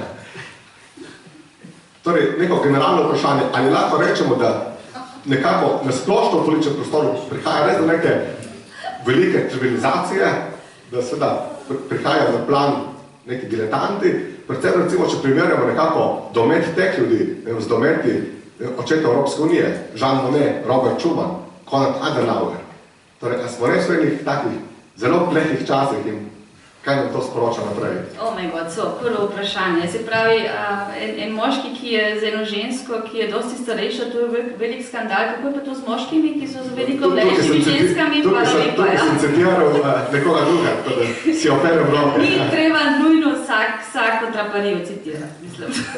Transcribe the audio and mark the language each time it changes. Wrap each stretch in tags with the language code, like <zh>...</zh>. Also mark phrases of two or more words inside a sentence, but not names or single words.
<sl>Torej, neko generalno vprašanje, ali lahko rečemo, da nekako na splošno v političnem prostoru prihaja res do neke velike trivializacije, da seveda prihajajo na plan neki diletanti, predvsem recimo, če primerjamo nekako domet teh ljudi, z dometi očeta Evropske unije, Jean Monnet, Robert Schuman, Konrad Adenauer. Torej, smo res v enih takih zelo plehih časih in kaj nam to sporoča naprej?</sl> <en>Oh my god,</en> <sl>prvo vprašanje. Se pravi, en moški, ki je z eno žensko, ki je dosti starejša, to je velik skandal. Kako je pa to z moškimi, ki so z veliko mlajšimi ženskami? Tukaj sem citiral nekoga druga, tako da si operem roke. Ni treba nujno vsako traparijo citirati, mislim.</sl>